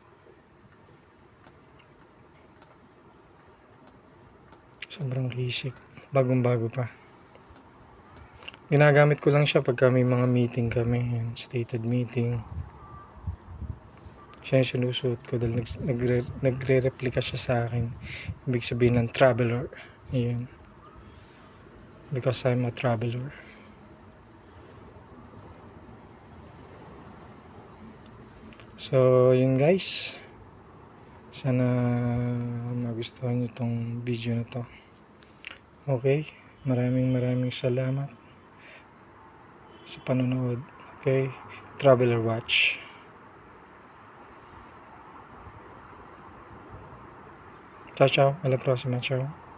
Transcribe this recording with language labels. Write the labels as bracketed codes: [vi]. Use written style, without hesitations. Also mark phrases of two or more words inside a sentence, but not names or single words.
[tl] Sobrang kisik. Bagong-bago pa. Ginagamit ko lang siya pagka may mga meeting kami. Yan, [en] stated meeting. [tl] Siya yung sinusuot ko dahil nagre-replika siya sa akin. Ibig sabihin ng traveler. Ayan. [en] Because I'm a traveler. [tl] So, yun guys. Sana magustuhan nyo tong video na to. Okay. Maraming salamat sa panonood. [en] Okay. Traveler watch. [it] Ciao, ciao. Alla prossima. Ciao.